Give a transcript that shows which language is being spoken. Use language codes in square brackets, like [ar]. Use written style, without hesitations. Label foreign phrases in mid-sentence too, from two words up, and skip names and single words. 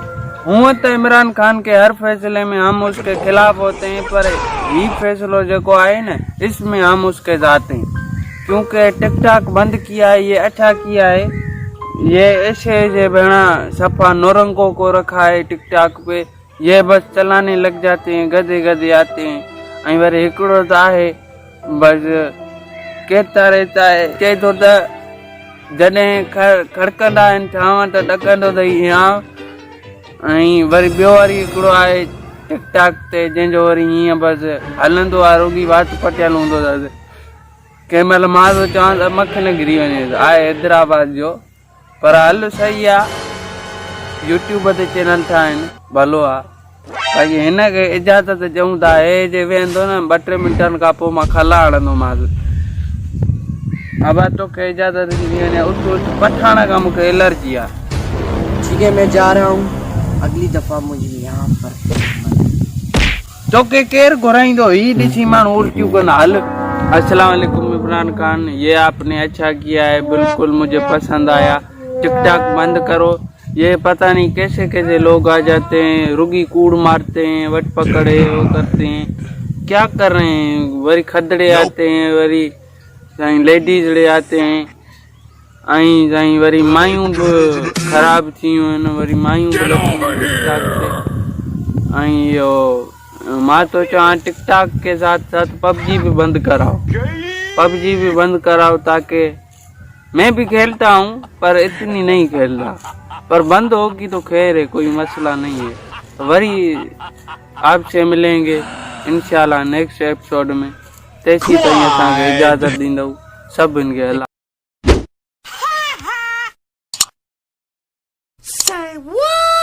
[ur] ہوں تو عمران خان کے ہر فیصلے میں ہم اس کے خلاف ہوتے ہیں، پر یہ فیصلو جو آئے نا اس میں ہم اس کے جاتے ہیں. کیونکہ ٹک ٹاک بند کیا ہے، یہ اچھا کیا ہے. یہ ایسے ایسے بنا صفا نورنگوں کو رکھا ہے ٹک ٹاک پے، یہ بس چلانے لگ جاتے ہیں، گدھے گدھے آتے ہیں. [sd] ऐं वरी हिकिड़ो त आहे बस [ur] کہتا رہتا ہے, [sd] चए थो त जॾहिं खड़कंदा आहिनि ठावां त ॾकंदो त हीअं। ऐं वरी ॿियो वरी हिकिड़ो आहे टिकटॉक ते जंहिंजो वरी हीअं बसि हलंदो आहे, रुगी वात पटियल हूंदो अथसि। कंहिं महिल मां थो चवां त मख न घिरी वञे, आहे हैदराबाद जो, पर हल सही आहे। यूट्यूब ते चैनल ठाहिनि भलो आहे। बाक़ी हिन खे इजाज़त ॾियूं था, हे जे वेहंदो न 2-3 मिंटनि खां पोइ मां खला हणंदोमांसि। अब तोखे इजाज़त ॾिनी वञे, उठ उठ पठाण खां मूंखे एलर्जी आहे। [ur] ٹھیک ہے، میں جا رہا ہوں، اگلی دفعہ مجھے یہاں پر [sd] तोखे केरु घुराईंदो? ही ॾिसी माण्हू उल्टियूं कंदा। [ur] ہل، السلام علیکم عمران خان, یہ آپ نے اچھا کیا ہے، بالکل مجھے پسند آیا. ٹک ٹاک بند کرو. یہ پتا نہیں کیسے کیسے لوگ آ جاتے ہیں, [sd] रुगी कूड़ [ur] مارتے ہیں، وٹ پکڑے وہ کرتے ہیں، کیا کر رہے ہیں. وری کھدڑے آتے ہیں, [sd] वरी साईं [ur] لیڈیز آتے ہیں, [sd] ऐं साईं वरी मायूं बि ख़राब थियूं आहिनि, वरी मायूं बि लॻियूं टिकटॉक ते। ऐं इहो मां तो चवां [ur] ٹک ٹاک کے ساتھ ساتھ پب جی بھی بند کراؤ، پب جی بھی بند کراؤ، تاکہ میں بھی کھیلتا ہوں پر اتنی نہیں کھیل رہا، پر بند ہوگی تو خیر ہے، کوئی مسئلہ نہیں ہے. تو وہی آپ سے ملیں گے ان شاء اللہ [en] next episode [ur] میں. [sd] तैसी ताईं असांखे इजाज़त ॾींदव सभिनि खे। [ur] अल्लाह। [en] Say what?